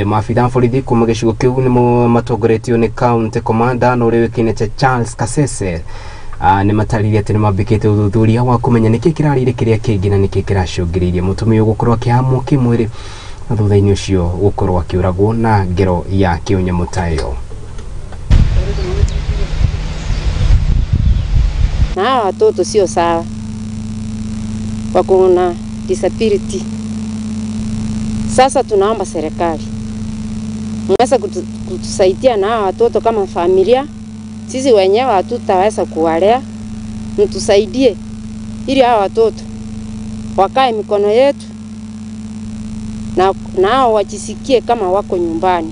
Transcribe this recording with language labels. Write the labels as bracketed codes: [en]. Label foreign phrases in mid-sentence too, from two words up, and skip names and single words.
[ki] Maafitha borithi kuma gĩcigo kĩu nĩ matongoretio nĩ county commander na ũrĩa wĩkĩne ta Charles Kasese nĩ matarĩirie atĩ nĩ mambĩkĩte ũthuthuria wa kũmenya nĩkĩ kĩrarĩre kĩrĩa kĩngĩ na nĩkĩ kĩracũngĩrĩirie mũtumia ũyũ gũkorwo akĩhamwo kĩmwĩrĩ na thutha-inĩ ũcio gũkorwo akĩũragwo na ngero ya kĩũnyamũ ta ĩyo. [sw] Na watoto sio sawa, wako na disability. Sasa tunaomba serikali mweza kutusaidia na watoto kama familia. Sisi wenyewe hatutaweza kuwalea, mtusaidie ili hao watoto wakae mikono yetu na nao wajisikie kama wako nyumbani.